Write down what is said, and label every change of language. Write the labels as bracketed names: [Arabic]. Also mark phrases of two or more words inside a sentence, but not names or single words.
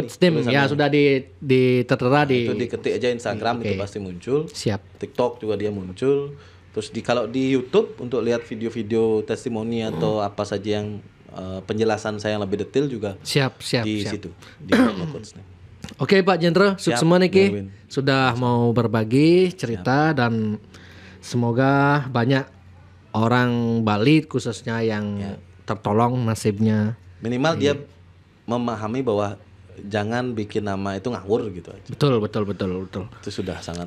[Indonesian] Coach Name ya sudah tertera di itu diketik aja Instagram itu pasti muncul. Siap. TikTok juga dia muncul. Terus kalau di YouTube untuk lihat video-video testimoni atau apa saja yang penjelasan saya yang lebih detail juga Siap. di situ di Hypno Coach Name. Oke Pak Jendra, sukses semua niki. Darwin. Sudah mau berbagi cerita dan semoga banyak orang Bali khususnya yang tertolong nasibnya. Minimal dia memahami bahwa jangan bikin nama itu ngawur gitu aja. Betul. Itu sudah sangat